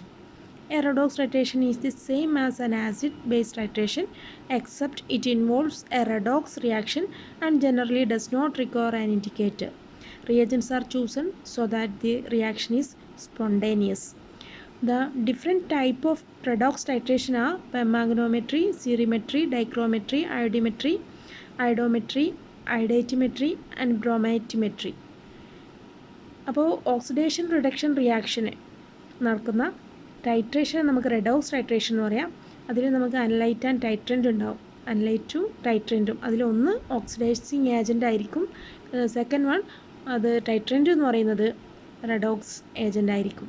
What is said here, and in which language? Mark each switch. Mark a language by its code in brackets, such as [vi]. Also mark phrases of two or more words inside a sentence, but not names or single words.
[en] A redox titration is the same as an acid-base titration except it involves a redox reaction and generally does not require an indicator. Reagents are chosen so that the reaction is spontaneous. The different type of redox titration are permanganometry, cerometry, dichrometry, iodimetry, iodometry, iodotimetry and bromotimetry. [ml] അപ്പോൾ [en] oxidation reduction reaction [ml] നടക്കുന്ന ടൈട്രേഷൻ നമുക്ക് [en] redox titration [ml] എന്ന് പറയാം. അതിൽ നമുക്ക് [en] analyte and titrant [ml] ഉണ്ടാവും. അനലൈറ്റും ടൈട്രൻറ്റും അതിലൊന്ന് [en] oxidizing agent [ml] ആയിരിക്കും. [en] second one [ml] അത് ടൈട്രൻറ്റ് എന്ന് പറയുന്നത് [en] redox agent [ml] ആയിരിക്കും.